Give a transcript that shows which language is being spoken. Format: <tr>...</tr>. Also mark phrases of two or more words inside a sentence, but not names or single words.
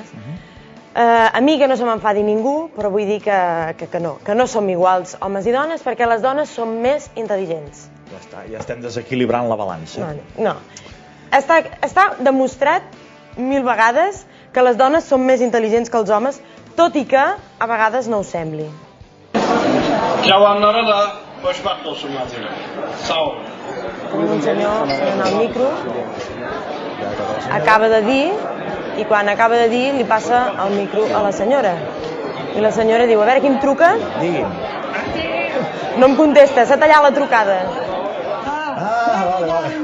<ca>A mi que no se m'enfadi ningú, però vull dir que no som iguals homes i dones perquè les dones som més intel·ligents. Ja està, ja estem desequilibrant la balança. No. Està demostrat 1000 vegades que les dones són més intel·ligents que els homes, tot i que a vegades no ho sembli.</ca> <az>Cavanlara da xoşbəxt olsunlar sənə. Sağ ol.</az> <ca>Tenim un senyor fent el micro, acaba de dir, i quan acaba de dir li passa el micro a la senyora. I la senyora diu, a veure qui em truca? Digui'm. No em contesta, s'ha tallat la trucada. Vale.</ca>